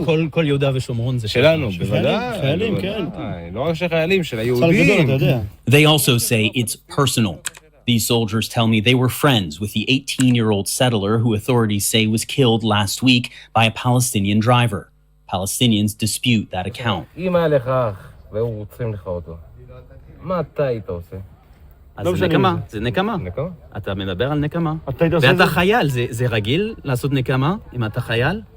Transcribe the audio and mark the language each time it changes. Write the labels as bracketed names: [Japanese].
[Hebrew] כל יהודה ושומרון זה שלנו, בוודאי. חיילים, כן. לא רק שחיילים, של היהודים. [English] They also say it's personal. These soldiers tell me they were friends with the 18-year-old settler who authorities say was killed last week by a Palestinian driver. Palestinians dispute that account. [Hebrew] אם היה לך אח, והוא רוצחים לך אותו, מה אתה היית עושה? אז זה נקמה, זה נקמה. אתה מדבר על נקמה. ואתה חייל, זה רגיל לעשות נקמה אם אתה חייל?